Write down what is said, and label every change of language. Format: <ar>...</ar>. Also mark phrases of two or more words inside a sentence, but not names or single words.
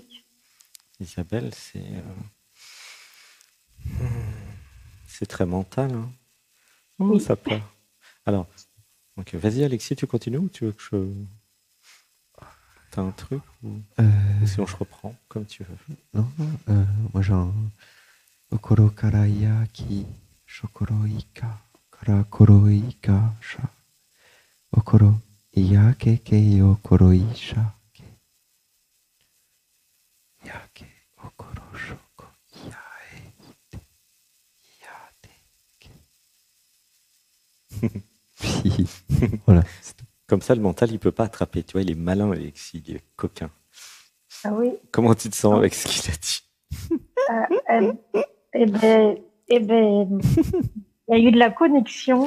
<fr>Isabelle, c'est très mental. Hein. Oh, Oui. ça pleure. Alors, ok, vas-y, Alexis, tu continues ou tu veux que je. T'as un truc ou sinon je reprends, comme tu veux. Non, moi j'ai un... Okoro kara yaki, shokoro ika, kara koro ika, sha. Okoro yake ke yokoro isha. Yake okoro shoko yae yate ke. Puis, voilà, c'est tout. Comme ça, le mental, il peut pas attraper. Tu vois, il est malin, Alexis, il est coquin. Ah oui. Comment tu te sens Non. avec ce qu'il a dit? Eh ben, il y a eu de la connexion.</fr>